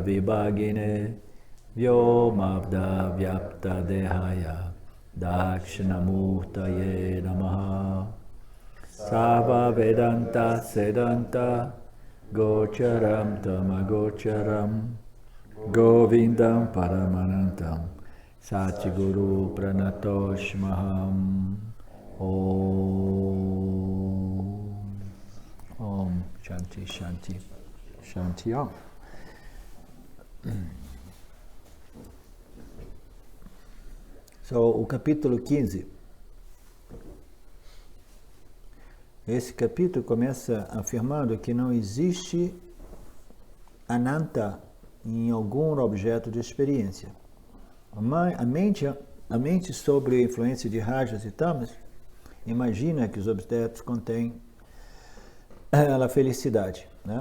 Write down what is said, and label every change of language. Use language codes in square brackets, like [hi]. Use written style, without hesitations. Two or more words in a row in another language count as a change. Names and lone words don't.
[sa] विभागिने व्योमवद् व्याप्त देहाय दक्षिणामूर्तये नमः सर्व वेदान्त सिद्धान्त गोचरं तमगोचरम् गोविन्दं परमानन्दं सद्गुरुं प्रणतोऽस्म्यहम् ॐ शान्तिः शान्तिः शान्तिः ॐ. [pt] So, o capítulo 15. Esse capítulo começa afirmando que não existe ananta em algum objeto de experiência. A mente sob a influência de rajas e tamas imagina que os objetos contêm a felicidade, né?